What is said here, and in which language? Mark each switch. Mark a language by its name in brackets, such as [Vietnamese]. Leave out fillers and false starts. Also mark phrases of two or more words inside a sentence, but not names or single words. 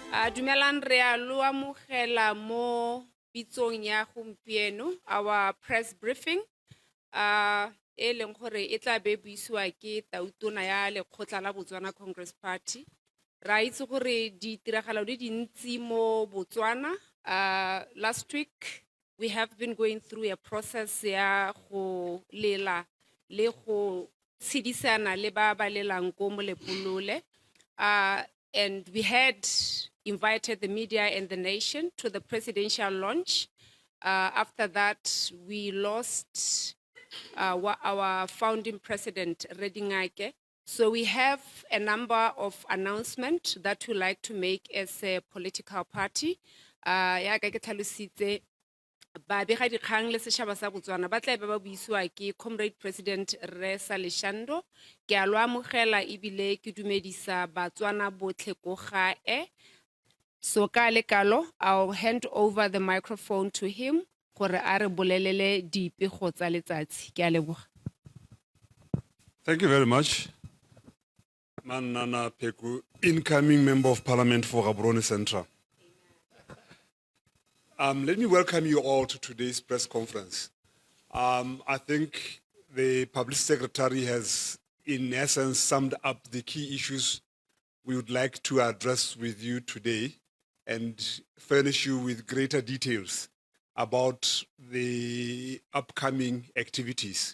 [Tswana] Dumelang re a lo amogela mo pitsong ya gompieno, [English] our press briefing. [Tswana] E leng gore e tla be buisiwa ke tautona ya lekgotla la Botswana Congress Party. Ra itse gore ditiragalo di dintsi mo Botswana. [English] Last week we have been going through a process [Tswana] ya go lela le go tshedisana le ba ba lelang ko Molepolole. [English] And we had invited the media and the nation to the presidential launch. After that, we lost our founding president, Dingake. So we have a number of announcements that we like to make as a political party. [Tswana] Ya ka ke tlhalositse ba bega dikgang le setšhaba sa Botswana ba tla be ba buisiwa ke Comrade President Saleshando. Ke a lo amogela ebile ke dumedisa Batswana botlhe ko gae. So ka lekalo, [English] I'll hand over the microphone to him [Tswana] gore a re bolelele dipego tsa letsatsi. Ke a leboga. [English] Thank you very much. Manana Peku, incoming Member of Parliament for Gaborone Central. Let me welcome you all to today's press conference. I think the Publicity Secretary has, in essence, summed up the key issues we would like to address with you today and furnish you with greater details about the upcoming activities.